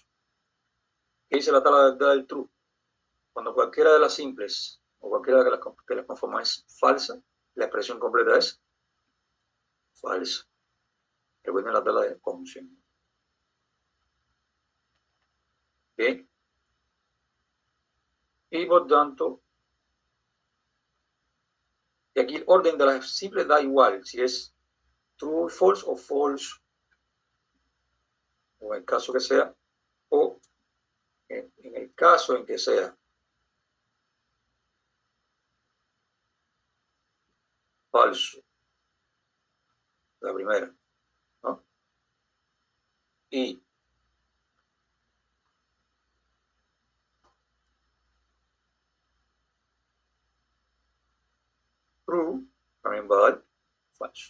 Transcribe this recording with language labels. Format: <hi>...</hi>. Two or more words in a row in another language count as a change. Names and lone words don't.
<es>¿Qué dice la tabla del true? Cuando cualquiera de las simples o cualquiera de las conforma es falsa, la expresión completa es falsa. Recuerden la tabla de conjunción. Bien. Y por tanto, y aquí el orden de las simples da igual si es</es> <en>true, false</en> <es>o false, o en el caso que sea, o en el caso en que sea falso, la primera, ¿no? Y true también va a dar falso.</es>